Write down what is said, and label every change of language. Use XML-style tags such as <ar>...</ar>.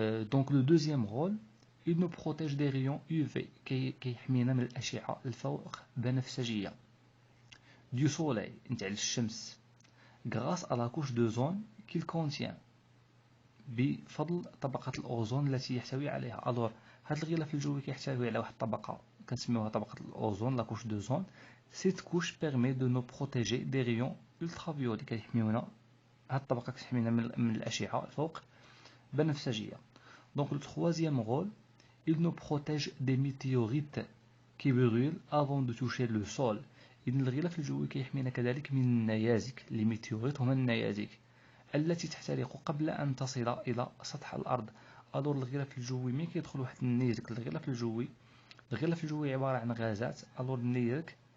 <fr>Donc le deuxième rôle, il nous protège des rayons UV،</fr> <ar>كيحمينا من الأشعة الفوق بنفسجية</ar> <fr>du soleil</fr> <ar>نتاع الشمس،</ar> <fr>grâce à la couche de zone qu'il contient،</fr> <ar>بفضل طبقة الأوزون التي يحتوي عليها. ألور هذا الغلاف الجوي كيحتوي على واحد الطبقة كنسميوها طبقة الأوزون،</ar> <fr>لا couche de zone. Cette couche permet de nous protéger des rayons ultraviolets،</fr> <ar>كيحميونا، هاد الطبقة كتحمينا من الأشعة الفوق بنفسجية.</ar> <fr>Donc le troisième rôle, il nous protège des météorites qui brûlent avant de toucher le sol.</fr> <ar>إذن الغلاف الجوي كيحمينا كذلك من النيازك. لي ميتيوريت هما النيازك التي تحترق قبل أن تصل إلى سطح الأرض. أدور الغلاف الجوي ملي كيدخل واحد النيزك الغلاف الجوي عبارة عن غازات. أدور النيزك</ar>